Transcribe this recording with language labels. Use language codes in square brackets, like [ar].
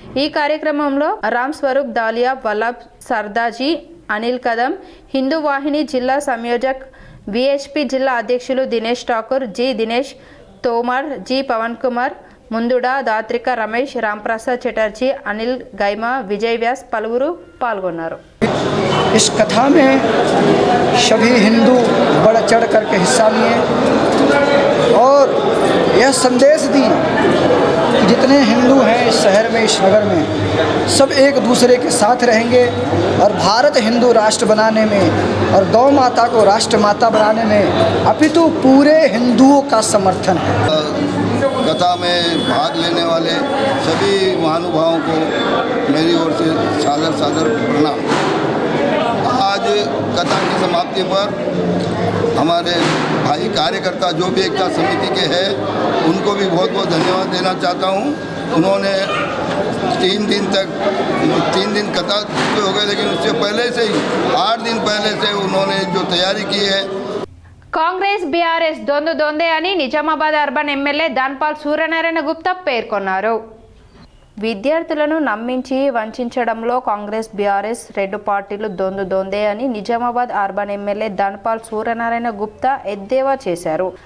[te] ఈ కార్యక్రమంలో రామ్ స్వరూప్ దాలియా, వల్లభ్ సర్దాజీ, అనిల్ కదం, హిందూ వాహిని జిల్లా సంయోజక్, విహెచ్పి జిల్లా అధ్యక్షులు దినేష్ ఠాకూర్, జి దినేష్ తోమర్, జి పవన్ కుమార్, ముందుడా, దాత్రిక రమేష్, రాంప్రసాద్ చటర్జీ, అనిల్ గైమా, విజయ్ వ్యాస్ పలువురు పాల్గొన్నారు. [hi] इस कथा में सभी हिंदू बढ़ चढ़ करके हिस्सा लिए और यह संदेश दी कि जितने हिंदू हैं इस शहर में, इस नगर में, सब एक दूसरे के साथ रहेंगे और भारत हिंदू राष्ट्र बनाने में और गौ माता को राष्ट्र माता बनाने में अपितु पूरे हिंदुओं का समर्थन है. कथा में भाग लेने वाले सभी महानुभावों को मेरी ओर से सादर सादर प्रणाम. आज कथा की समाप्ति पर हमारे भाई कार्यकर्ता जो भी एकता समिति के हैं उनको भी बहुत बहुत धन्यवाद देना चाहता हूँ. उन्होंने 3 दिन कथा हो गए, लेकिन उससे पहले से ही 8 दिन पहले से उन्होंने जो तैयारी की है. [te] కాంగ్రెస్ బీఆర్ఎస్ దొందే అని నిజామాబాద్ అర్బన్ ఎమ్మెల్యే ధన్పాల్ సూర్యనారాయణ గుప్తా పేర్కొన్నారు. విద్యార్థులను నమ్మించి వంచడంలో కాంగ్రెస్ బీఆర్ఎస్ 2 పార్టీలు దొందే అని నిజామాబాద్ అర్బన్ ఎమ్మెల్యే ధన్పాల్ సూర్యనారాయణ గుప్తా ఎద్దేవా చేశారు.